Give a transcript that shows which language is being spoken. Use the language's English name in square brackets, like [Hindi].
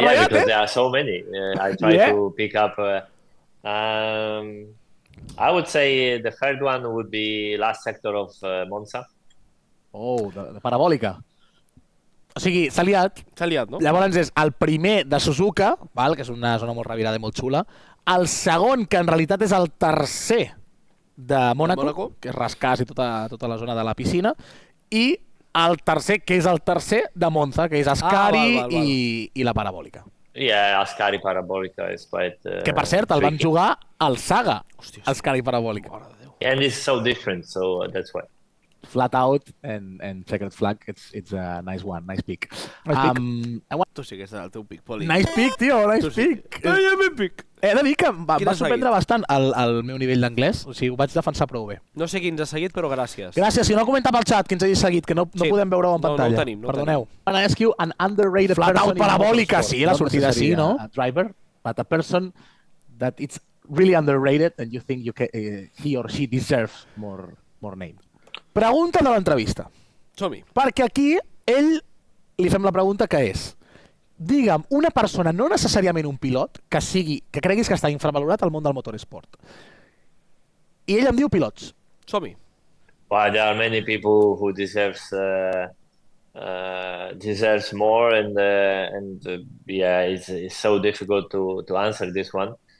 [English] yeah, because there are so many. I try to pick up. I would say the third one would be last sector of Monza. [Catalan] Oh, de parabòlica. O sigui, s'ha liat. S'ha liat, no? Llavors és el primer de Suzuka, val? Que és una zona molt revirada i molt xula. El segon, que en realitat és el tercer de Mónaco, que és Rascàs i tota la zona de la piscina, i el tercer, que és el tercer de Monza, que és Ascari i la parabòlica. [English] Yeah, Ascari parabòlica is quite [Catalan] que per cert, el van jugar al Saga, Ascari parabòlica. [English] And it's so different, so that's why. Flat out and checkered flag, it's a nice one, nice pick. [Catalan] Tu sí que és el teu pick, Poli. [English] Nice pick, [Catalan] tio, nice pick. He de dir que em va sorprendre bastant el meu nivell d'anglès, o sigui, ho vaig defensar prou bé. No sé qui ens ha seguit, però gràcies. Gràcies, si no comenta pel xat qui ens hagi seguit, que no podem veure-ho en pantalla. No ho tenim. Perdoneu. [English] I ask you an underrated person. Flat out parabòlica, [Catalan] sí, la sortida sí, no? [English] A driver, but a person that it's really underrated and you think he or she deserves more name. [Catalan] Pregunta de l'entrevista. Som-hi. Perquè aquí ell li fem la pregunta que és: digue'm una persona, no necessàriament un pilot, que creguis que està infravalorat al món del motoresport. I ell em diu pilots. Som-hi. [English] Well, there are many people who deserves more, and it's so difficult to answer this one.